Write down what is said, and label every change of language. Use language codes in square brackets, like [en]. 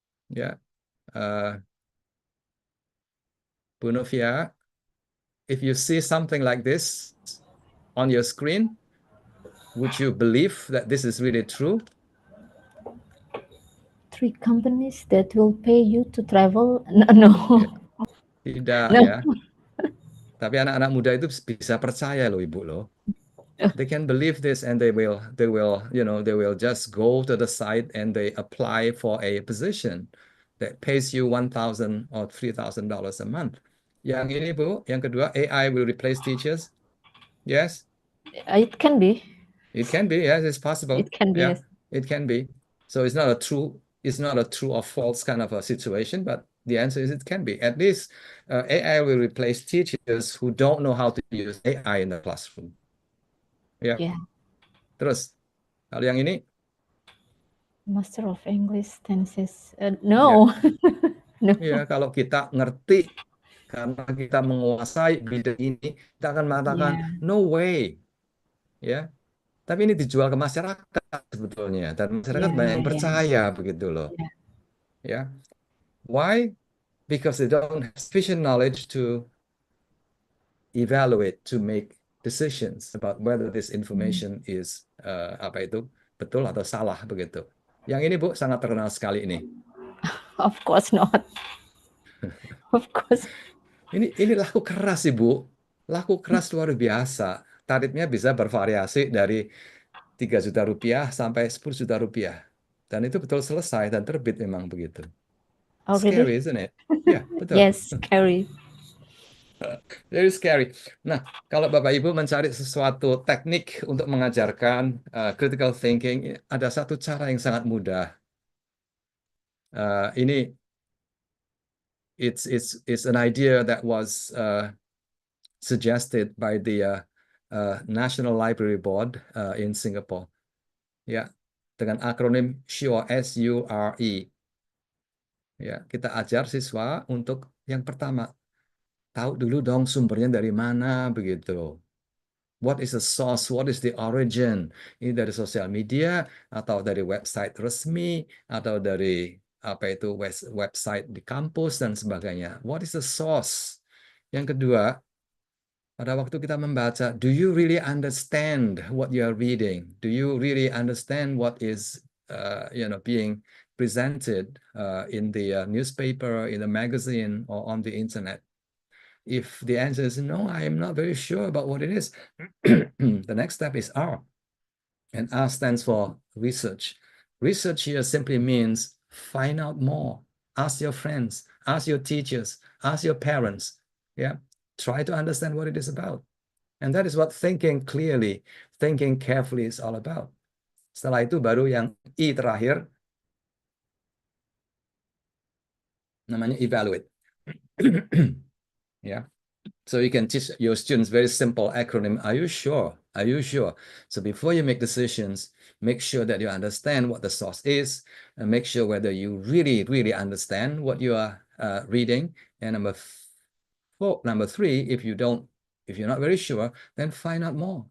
[en] Ya, Bu Novia, if you see something like this on your screen, would you believe that this is really true? 3 companies that will pay you to travel? No. [id] Tidak [en] No. [id] ya. Tapi anak-anak muda itu bisa percaya loh Ibu loh. [en] They can believe this and they will just go to the site and they apply for a position that pays you $1,000 or $3,000 a month. [id] Yang ini Bu, yang kedua, [en] AI will replace teachers. Yes. It can be. It can be, yes, it's possible. It can be, Yeah, yes. it can be. So it's not a true or false kind of a situation, but the answer is it can be. At least AI will replace teachers who don't know how to use AI in the classroom. [id] Ya. [en] Yeah. [id] Terus, kalau yang ini, [en] Master of English tenses. No. No. [id] ya kalau kita ngerti karena kita menguasai bidang ini, kita akan mengatakan [en] Yeah. no way, ya. [id] Tapi ini dijual ke masyarakat sebetulnya, dan masyarakat banyak yang percaya begitu loh, ya. [en] Why? Because they don't have sufficient knowledge to evaluate, to make decisions about whether this information is [id] betul atau salah begitu. Yang ini Bu sangat terkenal sekali ini. [en] Of course not. Of course. [id] Ini laku keras Ibu, laku keras luar biasa. Tarifnya bisa bervariasi dari 3 juta rupiah sampai 10 juta rupiah. Dan itu betul selesai dan terbit memang begitu. [en] Oh, Scary, really? isn't it? [id] Ya, betul. [en] Yes, scary. Very scary. [id] Nah, kalau Bapak Ibu mencari sesuatu teknik untuk mengajarkan critical thinking, ada satu cara yang sangat mudah. [en] Ini it's an idea that was suggested by the National Library Board in Singapore. [id] Ya, dengan akronim SURE, SURE. Ya, kita ajar siswa untuk yang pertama, tahu dulu dong sumbernya dari mana begitu. [en] What is the source? What is the origin? [id] Ini dari sosial media atau dari website resmi atau dari website di kampus dan sebagainya. [en] What is the source? [id] Yang kedua, pada waktu kita membaca, [en] do you really understand what you are reading? Do you really understand what is being presented in the newspaper, in the magazine, or on the internet? If the answer is no, I am not very sure about what it is, the next step is R. And R stands for research. Research here simply means find out more. Ask your friends, ask your teachers, ask your parents. Yeah, try to understand what it is about. And that is what thinking clearly, thinking carefully is all about. [id] Setelah itu baru yang I terakhir, namanya evaluate. [en] Yeah. So you can teach your students very simple acronym. Are you sure? Are you sure? So before you make decisions, make sure that you understand what the source is, and make sure whether you really, really understand what you are reading. And number three, if you're not very sure, then find out more.